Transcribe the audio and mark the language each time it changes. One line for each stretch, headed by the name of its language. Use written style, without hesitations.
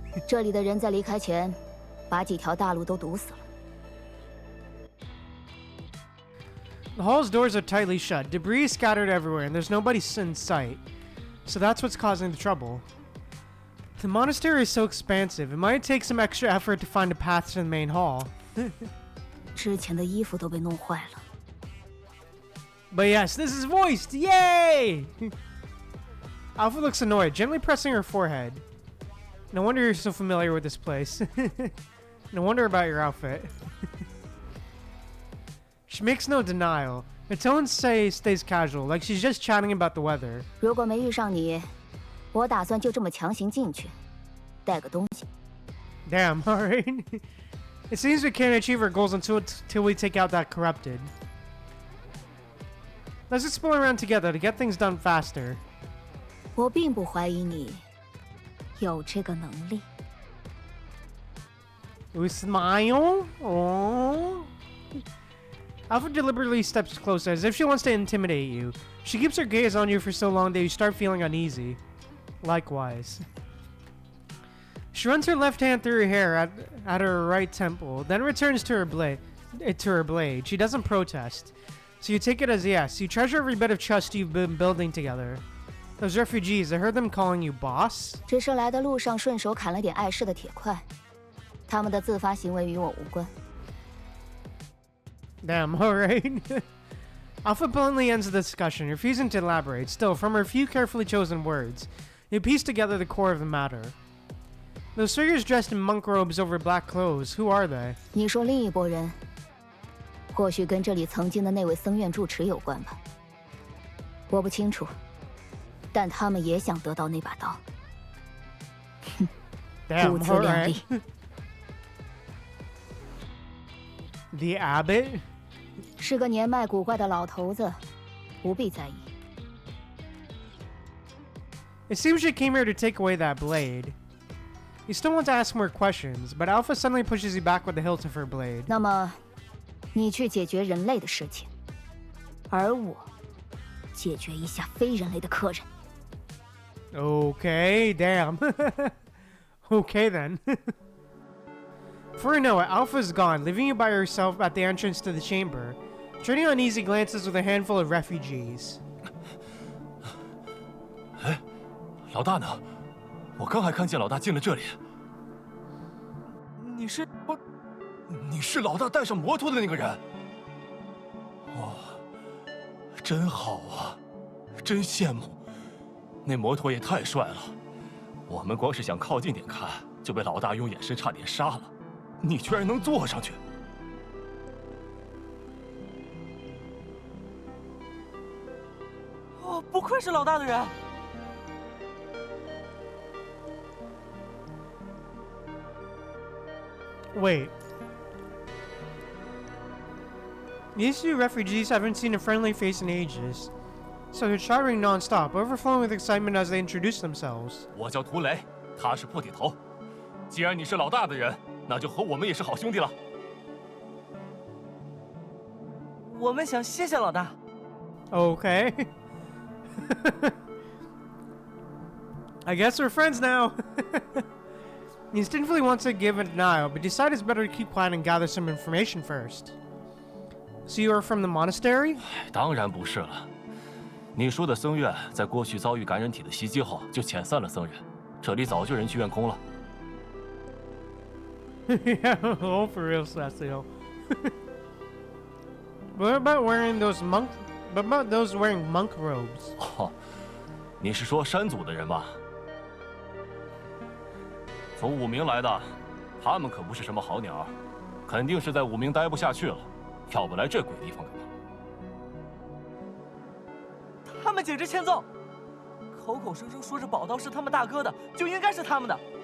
Chinese: 这里的人在离开前，把几条大路都堵死了。
English: The hall's doors are tightly shut, debris scattered everywhere, and there's nobody in sight. So that's what's causing the trouble. The monastery is so expansive, it might take some extra effort to find a path to the main hall.
Chinese: 之前的衣服都被弄坏了。
English: But yes, this is voiced! Yay! Alpha looks annoyed, gently pressing her forehead. No wonder you're so familiar with this place. No wonder about your outfit. She makes no denial. Her tone stays casual, like she's just chatting about the weather.
Chinese: 如果没遇上你，我打算就这么强行进去，带个东西。
English: Damn, alright. It seems we can't achieve our goals until we take out that corrupted. Let's explore around together to get things done faster.
Chinese: 我并不怀疑你有这个能力。
English: You smile? Oh. Alpha deliberately steps closer as if she wants to intimidate you. She keeps her gaze on you for so long that you start feeling uneasy. Likewise. She runs her left hand through her hair at her right temple, then returns to her blade. She doesn't protest. So you take it as yes. You treasure every bit of trust you've been building together. Those refugees, I heard them calling you boss.
Chinese: 只是来的路上顺手砍了点碍事的铁块，他们的自发行为与我无关。
English: Damn, alright. Alpha bluntly ends the discussion, refusing to elaborate. Still, from her few carefully chosen words, you piece together the core of the matter. Those figures dressed in monk robes over black clothes, who are they?
Chinese: 你说另一拨人，或许跟这里曾经的那位僧院住持有关吧。我不清楚，但他们也想得到那把刀。哼，不自量力。
English: The abbot?
Chinese: 是个年迈古怪的老头子，不必在意。
English: It seems you came here to take away that blade. You still want to ask more questions, but Alpha suddenly pushes you back with the hilt of her blade.
Chinese: 那么，你去解决人类的事情，而我解决一下非人类的客人。
English: Okay, damn. Okay then. Before you know it, Alpha's gone, leaving you by yourself at the entrance to the chamber, trading uneasy glances with a handful of refugees.
Chinese: 哎，老大呢？我刚还看见老大进了这里。你是老大带上摩托的那个人？哇，真好啊，真羡慕。那摩托也太帅了，我们光是想靠近点看，就被老大用眼神差点杀了。你居然能坐上去！哦，不愧是老大的人。
English: Wait. These two refugees haven't seen a friendly face in ages, so they're chattering non-stop, overflowing with excitement as they introduce themselves.
Chinese: 我叫涂雷，他是破铁头。既然你是老大的人，那就和我们也是好兄弟了。我们想谢谢老大。
English: Okay. I guess we're friends now. He instinctively wants to give a denial, but decides it's better to keep quiet and gather some information first. So you are from the monastery?
Chinese: 当然不是了。你说的僧院，在过去遭遇感染体的袭击后，就遣散了僧人，这里早就人去院空了。
English: Yeah, oh, for real, Sassio. What about wearing those monk? What about those wearing monk robes?
Chinese: 哦，你是说山族的人吧？从武明来的，他们可不是什么好鸟，肯定是在武明待不下去了，要不来这鬼地方干嘛？他们简直欠揍，口口声声说着宝刀是他们大哥的，就应该是他们的。